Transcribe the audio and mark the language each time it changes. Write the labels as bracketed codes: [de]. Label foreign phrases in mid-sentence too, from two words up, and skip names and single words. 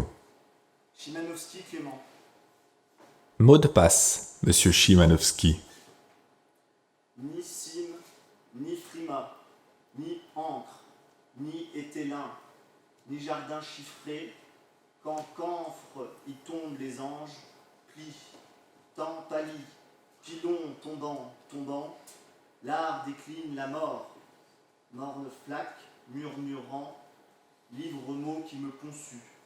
[fr] Chimanovski Clément. Mot de passe, monsieur Chimanovski. Ni cime, ni frima, ni ancre, ni étélin, ni jardin chiffré, quand camphre y tombent les anges, plis, temps pâlit, pilon tombant, tombant, l'art décline la mort, morne flaque, murmurant, livre mot qui me conçut.